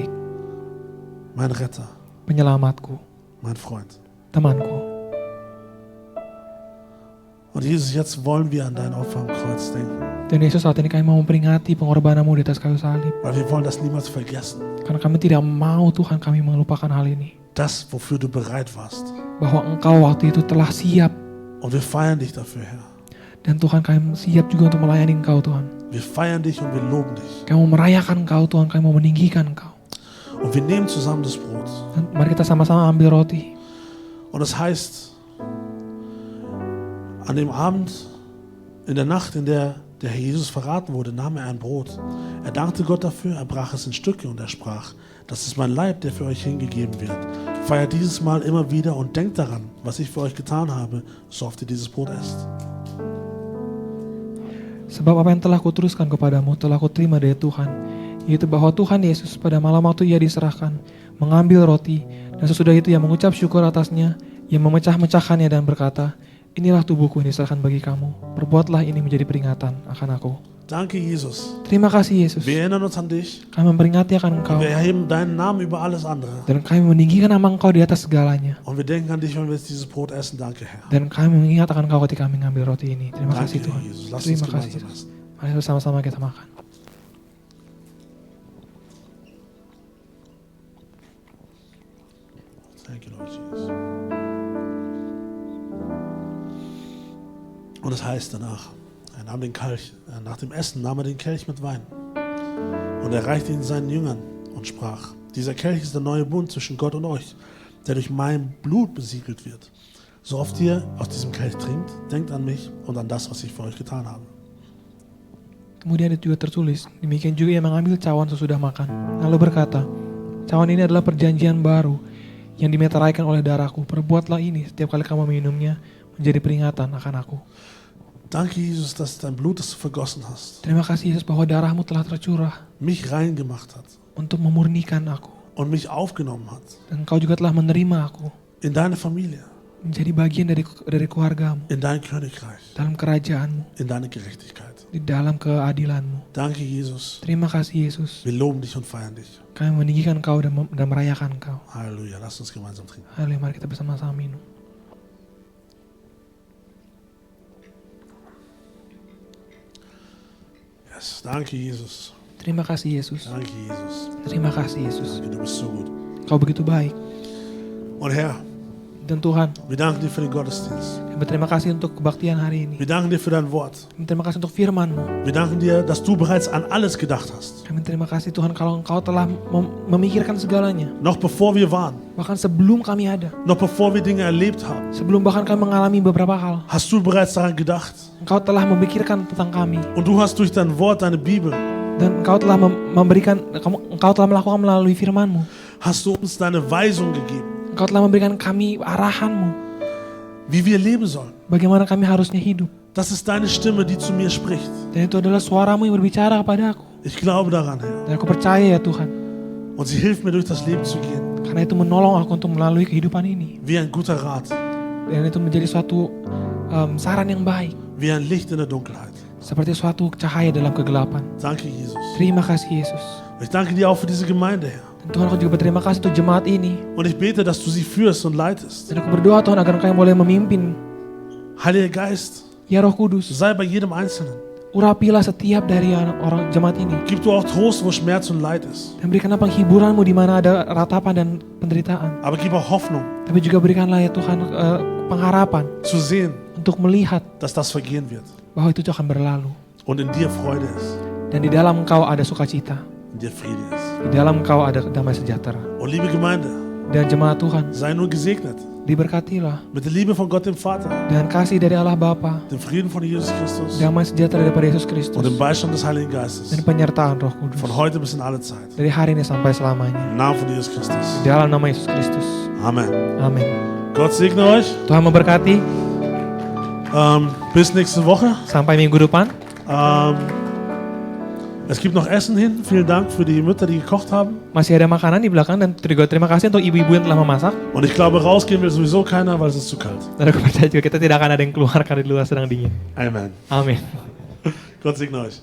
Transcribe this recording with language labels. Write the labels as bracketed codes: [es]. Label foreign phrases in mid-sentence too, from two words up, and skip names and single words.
[de] Mein Retter. [id] Penyelamatku. [de] Mein Freund. [id] Temanku. [de] Und Jesus, jetzt wollen wir an dein Opfer am Kreuz denken. [id] Dan Yesus, saat ini kami mau memperingati pengorbananmu di atas kayu salib. [de] Weil wir wollen das niemals vergessen. [id] Karena kami tidak mau Tuhan kami melupakan hal ini. [de] Das, wofür du bereit warst. [id] Bahwa Engkau waktu itu telah siap. [de] Und wir feiern dich dafür, Herr. [id] Dan Tuhan kami siap juga untuk melayani Engkau Tuhan. [de] Wir feiern dich und wir loben dich. [id] Kami mau merayakan Engkau Tuhan, kami mau meninggikan Engkau. [de] Und wir nehmen zusammen das Brot. [id] Dan mari kita sama-sama ambil roti. [de] Und es heißt, An dem Abend, in der Nacht, in der der Herr Jesus verraten wurde, nahm er ein Brot. Er dankte Gott dafür, er brach es in Stücke und er sprach, das ist mein Leib, der für euch hingegeben wird. Feiert dieses Mal immer wieder und denkt daran, was ich für euch getan habe, so oft ihr dieses Brot esst. [id] Sebab apa yang telah kuteruskan kepadamu telah kuterima dari Tuhan, yaitu bahwa Tuhan Yesus pada malam waktu ia diserahkan, mengambil roti, dan sesudah itu ia mengucap syukur atasnya, ia memecah-mecahkannya dan berkata, inilah tubuhku yang diserahkan bagi kamu, perbuatlah ini menjadi peringatan akan aku. [de] Danke, Jesus. [id] Terima kasih Yesus. [de] Wir erinnern uns an dich. [id] Kami memperingati akan Engkau, [de] Wir erheben deinen Namen über alles andere. [id] dan kami meninggikan nama Engkau di atas segalanya. [de] Und wir denken an dich, wenn wir jetzt dieses Brot essen. Danke, Herr. [id] Dan kami mengingat akan Engkau ketika kami mengambil roti ini. Terima [de] Danke, [id] kasih Tuhan. [de] Jesus. Lass uns [id] Terima kasih [de] gemeinsam [id] Yesus. [de] essen. [id] Mari bersama-sama kita makan. [en] Thank you, Lord Jesus. [de] Und es heißt danach, er nahm den Kelch, nach dem Essen nahm er den Kelch mit Wein und er reichte ihn seinen Jüngern und sprach, dieser Kelch ist der neue Bund zwischen Gott und euch, der durch mein Blut besiegelt wird. So oft ihr aus diesem Kelch trinkt, denkt an mich und an das, was ich für euch getan habe. [id] Kemudian itu juga tertulis, demikian juga ia mengambil cawan sesudah makan. Lalu berkata, cawan ini adalah perjanjian baru yang dimeteraikan oleh darahku. Perbuatlah ini setiap kali kamu minumnya menjadi peringatan akan aku. [de] Danke, Jesus, dass dein Blut, das du vergossen hast, [id] Terima kasih Yesus bahwa darahmu telah tercurah [de] mich rein gemacht hat [id] untuk memurnikan aku. [de] und mich aufgenommen hat [id] Dan Engkau juga telah menerima aku [de] in deine Familie, [id] menjadi bagian dari keluargamu, [de] in dein Königreich, [id] dalam kerajaanmu, [de] in deine Gerechtigkeit. [id] di dalam keadilanmu. [de] Danke, Jesus. [id] Terima kasih Yesus. [de] Wir loben dich und feiern dich. [id] Kami meninggikan Engkau dan merayakan Engkau. [de] Halleluja. Lass uns gemeinsam trinken. [id] Haleluya, mari kita bersama-sama minum. [en] Yes. [de] Danke, Jesus. [id] Terima kasih Yesus. [de] Danke, Jesus. [id] Terima kasih Yesus. [de] Danke, du bist so gut. [id] Kau begitu baik. [de] Und Herr, [id] Dan Tuhan, [de] wir danken dir für den Gottesdienst. [id] kami berterima kasih untuk kebaktian hari ini. [de] Wir danken dir für dein Wort. [id] Kami terima kasih untuk firman-Mu. [de] Wir danken dir, dass du bereits an alles gedacht hast. [id] Kami terima kasih Tuhan kalau Engkau telah memikirkan segalanya. [de] Noch bevor wir waren, [id] Bahkan sebelum kami ada. [de] noch bevor wir Dinge erlebt haben, [id] Sebelum bahkan kami mengalami beberapa hal. [de] hast du bereits daran gedacht. [id] Engkau telah memikirkan tentang kami. [de] Und du hast durch dein Wort, deine Bibel, [id] Dan Engkau telah Engkau telah melakukan melalui firman-Mu. [de] hast du uns deine Weisung gegeben, [id] Engkau telah memberikan kami arahan-Mu. [de] wie wir leben sollen. [id] Bagaimana kami harusnya hidup. [de] Das ist deine Stimme, die zu mir spricht. [id] Dan itu adalah suara-Mu yang berbicara kepada aku. [de] Ich glaube daran, Herr. [id] Dan aku percaya ya Tuhan. [de] Und sie hilft mir, durch das Leben zu gehen. [id] Karena itu menolong aku untuk melalui kehidupan ini. [de] Wie ein guter Rat, [id] Dan itu menjadi suatu saran yang baik. [de] wie ein Licht in der Dunkelheit. [id] Seperti suatu cahaya dalam kegelapan. [de] Danke, Jesus. [id] Terima kasih Yesus. [de] Ich danke dir auch für diese Gemeinde, Herr. [id] Dan Tuhan, aku juga berterima kasih untuk jemaat ini. [de] Und ich bete, dass du sie führst und leitest. [id] Dan aku berdoa Tuhan agar Engkau yang boleh memimpin. [de] Heiliger Geist, [id] Ya Roh Kudus, [de] sei bei jedem Einzelnen. [id] urapilah setiap dari orang jemaat ini. [de] Gib du auch Trost, wo Schmerz und Leid ist. [id] Dan berikanlah penghiburan-Mu di mana ada ratapan dan penderitaan. [de] Aber gib auch Hoffnung, [id] Tapi juga berikanlah ya Tuhan pengharapan [de] zu sehen, [id] untuk melihat [de] dass das vergehen wird. [id] bahwa itu akan berlalu. [de] Und in dir Freude ist, [id] Dan di dalam Engkau ada sukacita. [de] in dir Friede ist. [id] Di dalam Engkau ada damai sejahtera. [de] Und liebe Gemeinde, [id] Dan jemaat Tuhan, [de] sei nur gesegnet [id] diberkatilah [de] mit der Liebe von Gott dem Vater, [id] dengan kasih dari Allah Bapa, [de] dem Frieden von Jesus Christus [id] damai sejahtera daripada Yesus [de] und [id] Kristus, [de] dem Beistand des Heiligen Geistes [id] dan penyertaan Roh Kudus [de] von heute bis in alle Zeit. [id] dari hari ini sampai selamanya. [de] Im Namen von Jesus Christus. [id] Di dalam nama Yesus Kristus. [de] Amen. [id] Amin. [de] Gott segne euch. [id] Tuhan memberkati. [de] Bis nächste Woche. [id] Sampai minggu depan. [de] Es gibt noch Essen hin. Vielen Dank für die Mütter, die gekocht haben. [id] Masih ada makanan di belakang dan juga terima kasih untuk ibu-ibu yang telah memasak. [de] Und ich glaube, rausgehen will sowieso keiner, weil es ist zu kalt. [id] Dan aku percaya juga kita tidak akan ada yang keluar karena di luar sedang dingin. [de] Amen. [id] Amin. [de] Gott segne euch.